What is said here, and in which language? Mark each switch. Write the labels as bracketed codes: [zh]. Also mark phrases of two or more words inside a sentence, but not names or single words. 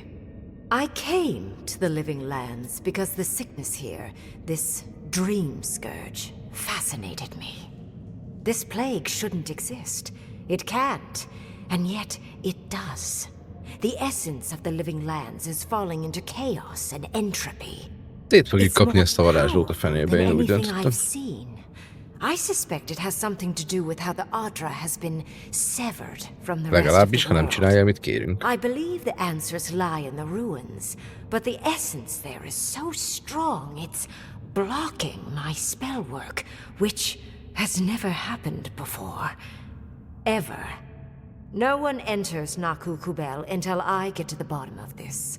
[en] I came to the Living Lands because the sickness here, this dream scourge, fascinated me. This plague shouldn't exist. It can't. And yet, it does. The essence of the Living Lands is falling into chaos and entropy. [hu] Szét fogjuk kapni ezt a varázslót a fenébe, én úgy döntöttem. [en] I suspect it has something to do with how the Adra has been severed from the rest of [hu] Legalábbis, [en] the [hu] ha nem [en] world. [hu] csinálja, amit kérünk. [en] I believe the answers lie in the ruins, but the essence there is so strong it's blocking my spell work, which has never happened before. Ever. No one enters Naku Kubel until I get to the bottom of this.